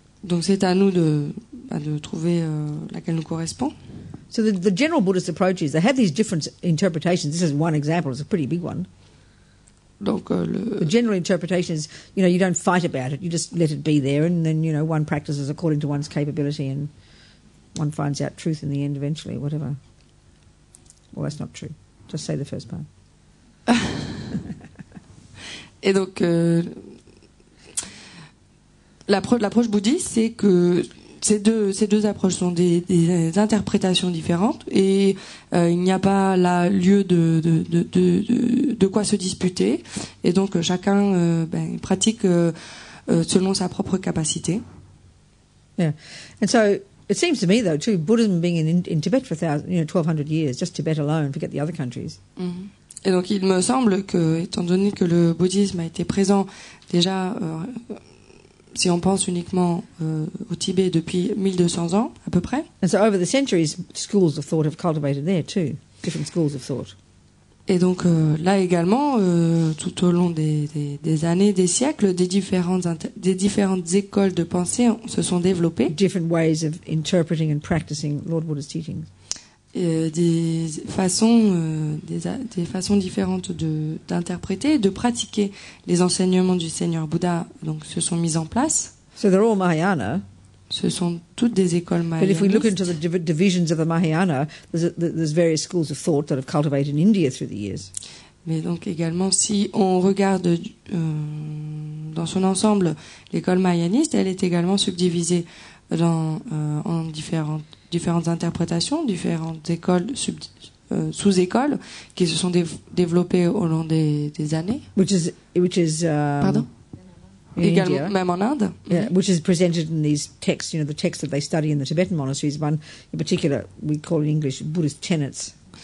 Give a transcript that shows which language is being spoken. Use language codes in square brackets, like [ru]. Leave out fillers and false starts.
[fr] Donc c'est à nous de trouver laquelle nous correspond. [en] So the general Buddhist approach is they have these different interpretations. This is one example. It's a pretty big one. [fr] Donc [en] The general interpretation is, you don't fight about it. You just let it be there, and then, one practices according to one's capability, and one finds out truth in the end eventually, whatever. Well, that's not true. Just say the first part. [fr] Et donc l'approche bouddhiste, c'est que ces deux approches sont des interprétations différentes et il n'y a pas là lieu de quoi se disputer, et donc chacun pratique selon sa propre capacité. [en] Yeah. And so it seems to me, though, too, Buddhism being in Tibet for 1,200 years, just Tibet alone, forget the other countries. Mm-hmm. [fr] Et donc il me semble que, étant donné que le bouddhisme a été présent déjà, si on pense uniquement au Tibet, depuis 1200 ans à peu près. [en] And so over the centuries, schools of thought have cultivated there too, different schools of thought. [fr] Et donc là également, tout au long des années, des siècles, des différentes écoles de pensée se sont développées. [en] Different ways of interpreting and practicing Lord Buddha's teachings. [fr] Des façons différentes d'interpréter, de pratiquer les enseignements du Seigneur Bouddha, donc se sont mises en place. [en] So they're all Mahayana. [fr] Ce sont toutes des écoles [en] But if we look into [fr] mahayanistes. [en] the divisions of the Mahayana, there's various schools of thought that have cultivated in India through the years. [fr] Mais donc également, si on regarde dans son ensemble l'école mahayaniste, elle est également subdivisée en différentes interprétations, différentes écoles, sous-écoles qui se sont développées au long des années. [en] Which is [fr] Pardon? Également, [en] India. [fr] même en Inde. [en] Yeah, which is presented in these texts, the texts that they study in the Tibetan monasteries. One in particular, we call in English Buddhist tenets.